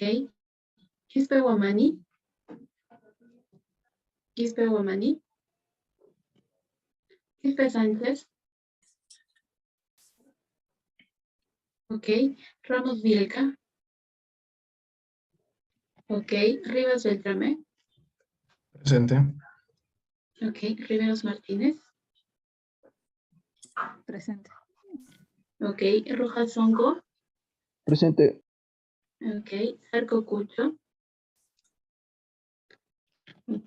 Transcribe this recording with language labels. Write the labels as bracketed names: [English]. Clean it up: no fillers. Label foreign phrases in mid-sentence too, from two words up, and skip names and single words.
[Spanish] Quispe Guamani. Quispe Guamani. Quispe Sánchez. Ok. Ramos Vilca. Ok. Rivas Beltrame. Presente. Ok. Riveros Martínez. Presente. Ok. Rojas Songo. Presente. Ok. Zarco Cucho. Ok.